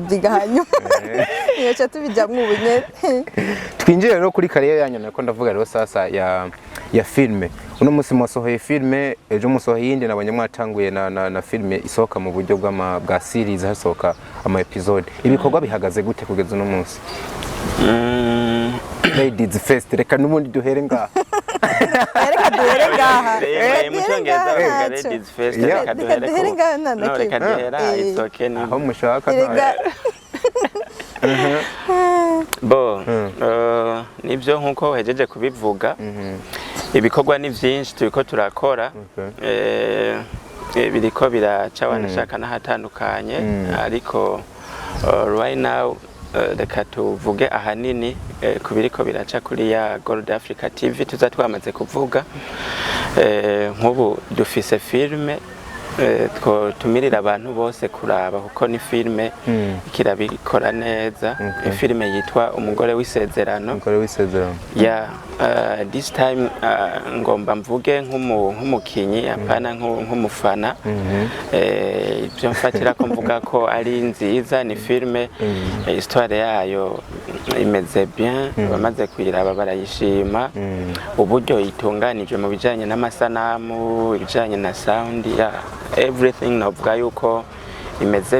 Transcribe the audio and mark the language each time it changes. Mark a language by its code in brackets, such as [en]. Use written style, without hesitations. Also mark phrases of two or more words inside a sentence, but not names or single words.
[rn] byo tuzobyiga hanyuma Niyo tubijamwe ubunye. Twinjire rero kuri kariyeri yanyu nako ndavuga rero sasa ya filme. Uno musi mwasohoye filme, ejo musohoye yindi nabonye mwatanguye na filme isohoka mu buryo bwa series hasohoka ama episode. Ibikorwa bihagaze gute kugeza uno musi? [en] Ladies first, [rn] reka nubundi duhere ngaha. Reka duhere ngaha. Mucyongereza bavuga [en] ladies first, [rn] reka duhere ngaha. No, reka duhera [en] it's okay. [rn] Aho mushaka bo nibyo nkuko hejeje kubivuga ibikorwa ni byinshi turiko turakora biriko biraca wanashaka n'ahatandukanye ariko [en] right now [rn] reka tuvuge ahanini kubiriko biraca kuri ya Gold Africa TV tuza twamaze kuvuga nk'ubu dufise filme tumirira abantu bose kuraba kuko ni filme kirabikora neza filme yitwa umugore w'isezerano ya [en] this time [rn] ngomba mvuge nk'umukinyi apana nk'umufana ibyo mfatira ko mvuga ko ari nziza ni filme histoire yayo imeze bien bamaze kuyiraba barayishima uburyo itunganije mu bijanye n'amasanamu ibijanye na sound ya everything novuga yuko imeze